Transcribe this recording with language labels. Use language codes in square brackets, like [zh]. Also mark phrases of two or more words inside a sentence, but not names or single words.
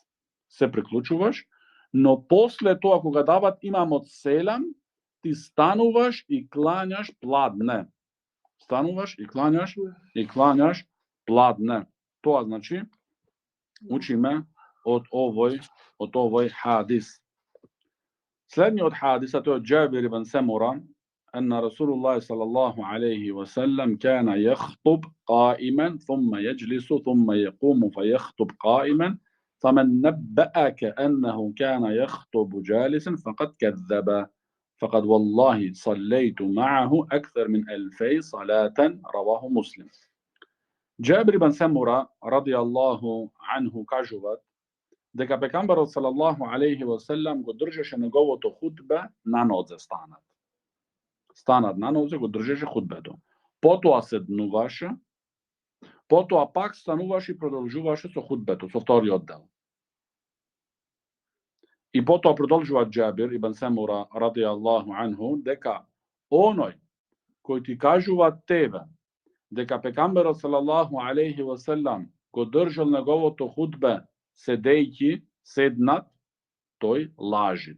[mk] Се приклучуваш, но после тоа кога дават имамот селам, ти стануваш и клањаш пладне. Стануваш и клањаш пладне. Тоа значи учиме од овој хадис. Следниот хадис, а тој од Џабир ибн Самура, [ar] أن رسول الله صلى الله عليه وسلم كان يخطب قائما ثم يجلس ثم يقوم فيخطب قائما فمن نبأك أنه كان يخطب جالسا فقد كذب فقد والله صليت معه أكثر من 2000 صلاة رواه مسلم. [mk] Џабир ибн Самура [ar] رضي الله عنه [mk] кажуваат дека пекамберот [ar] صلى الله عليه وسلم [mk] го држеше неговото хутба на нозе станат на нозе, го држеше хутбето. Потоа седнуваше, потоа пак стануваше и продолжуваше со хутбето, со вториот дел. И потоа продолжува Џабир ибн Самура [ar] رضي الله عنه [mk] дека оној кој ти кажува тебе дека пекамберот [ar] صلى الله عليه وسلم [mk] го држал неговото худбе седејќи, седнат, тој лажит.